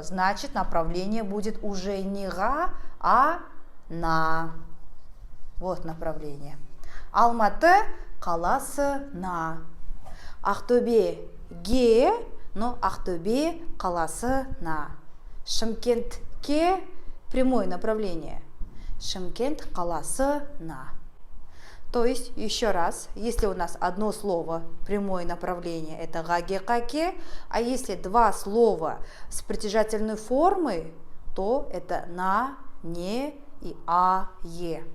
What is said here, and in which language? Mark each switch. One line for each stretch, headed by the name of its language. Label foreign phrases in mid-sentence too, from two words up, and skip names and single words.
Russian: Значит, направление будет уже не га, а на. Вот направление.
Kazakh: Алматы қаласына. Ақтөбеге, но Ақтөбе қаласына.
Russian: Шымкентке прямое направление.
Kazakh: Шымкент қаласына.
Russian: То есть, еще раз, если у нас одно слово, прямое направление, это гаге-каке, а если два слова с притяжательной формой, то это на, не и а, е.